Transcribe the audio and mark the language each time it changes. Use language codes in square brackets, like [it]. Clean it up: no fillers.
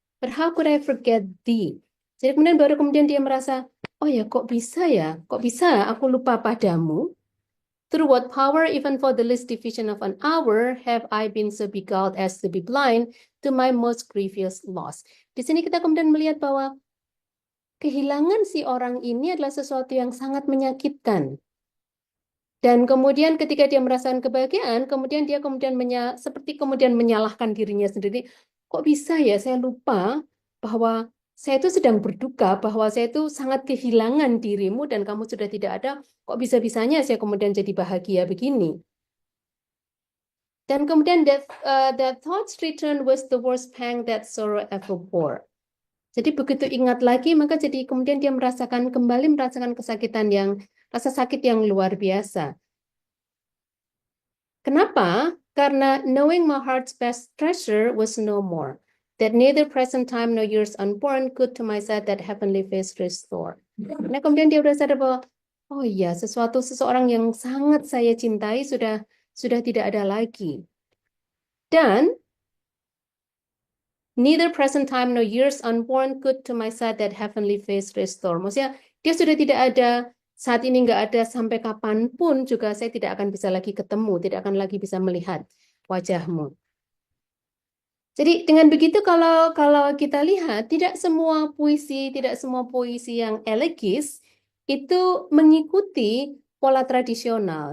[en] But how could I forget thee? [id] Jadi kemudian dia merasa, oh ya kok bisa aku lupa padamu? [en] Through what power, even for the least division of an hour, have I been so beguiled as to be blind to my most grievous loss. [id] Di sini kita kemudian melihat bahwa kehilangan si orang ini adalah sesuatu yang sangat menyakitkan. Dan kemudian ketika dia merasakan kebahagiaan, kemudian dia seperti kemudian menyalahkan dirinya sendiri. Kok bisa ya saya lupa bahwa saya itu sedang berduka, bahwa saya itu sangat kehilangan dirimu dan kamu sudah tidak ada. Kok bisa-bisanya saya kemudian jadi bahagia begini? Dan kemudian [en] that thoughts return was the worst pang that sorrow ever bore. [id] Jadi begitu ingat lagi, maka jadi kemudian dia kembali merasakan rasa sakit yang luar biasa. Kenapa? Karena [en] knowing my heart's best treasure was no more. That neither present time nor years unborn could to my side that heavenly face restore. [id] Nah, kemudian dia sudah sadar bahwa, oh iya, seseorang yang sangat saya cintai sudah tidak ada lagi. Dan [en] neither present time nor years unborn could to my side that heavenly face restore. [id] Maksudnya dia sudah tidak ada, saat ini nggak ada, sampai kapanpun juga saya tidak akan bisa lagi ketemu, tidak akan lagi bisa melihat wajahmu. Jadi dengan begitu kalau kita lihat, tidak semua puisi yang elegis itu mengikuti pola tradisional.